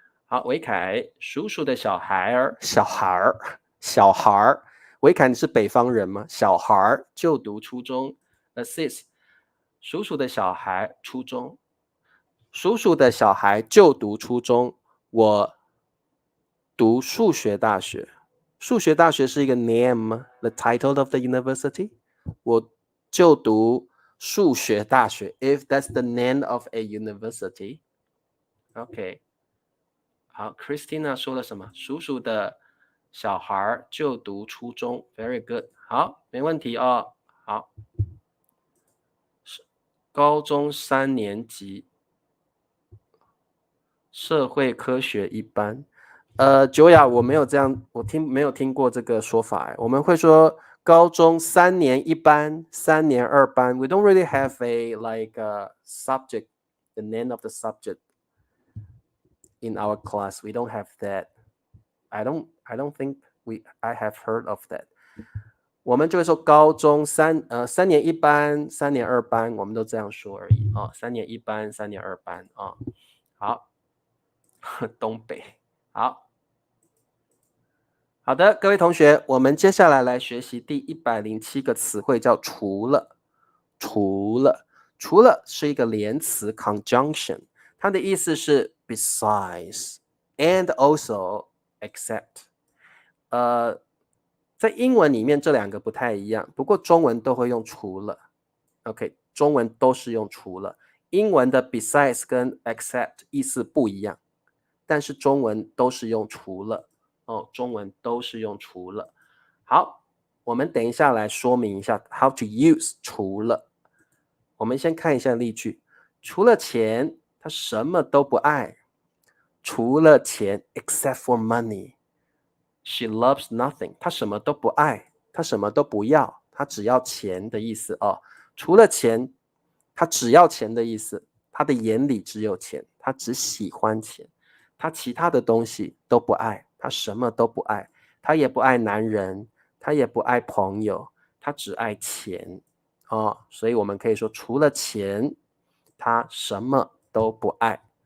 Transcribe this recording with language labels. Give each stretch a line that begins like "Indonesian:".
Chinese: 好，维凯，叔叔的小孩儿，小孩儿，维凯你是北方人吗？小孩儿就读初中 ，assist， 叔叔的小孩初中，叔叔的小孩就读初中，我读数学大学，数学大学是一个
English: name, the title of the university.
Chinese: 我就读数学大学
English: if that's the name of a university. OK.
Chinese: 好 Christina 说了什么？叔叔的小孩就读初中
English: Very good.
Chinese: 好，没问题哦。好，高中3年级社会科学一班。九雅，我没有这样，没有听过这个说法。我们会说高中3年一班，3年2班。
English: We don't really have a like a subject, the name of the subject in our class. We don't have that. I don't think I have heard of that.
Chinese: 我们就会说高中3年一班，3年2班，我们都这样说而已啊。 3年一班，3年2班啊。好，东北好。好的，各位同学，我们接下来来学习第107个词汇，叫除了。除了，除了是一个连词 conjunction， 它的意思是
English: besides and also except。
Chinese: 在英文里面这两个不太一样，不过中文都会用除了。 OK， 中文都是用除了。英文的 besides 跟 except 意思不一样，但是中文都是用除了。中文都是用除了。好，我们等一下来说明一下
English: how to use
Chinese: 除了。我们先看一下例句。除了钱，他什么都不爱。除了钱
English: except for money. She loves nothing.
Chinese: 他什么都不爱，他什么都不要，他只要钱的意思哦。除了钱，他只要钱的意思。他的眼里只有钱，他只喜欢钱，他其他的东西都不爱。他什么都不爱，他也不爱男人，他也不爱朋友，他只爱钱所以我们可以说除了钱，他什么都不爱。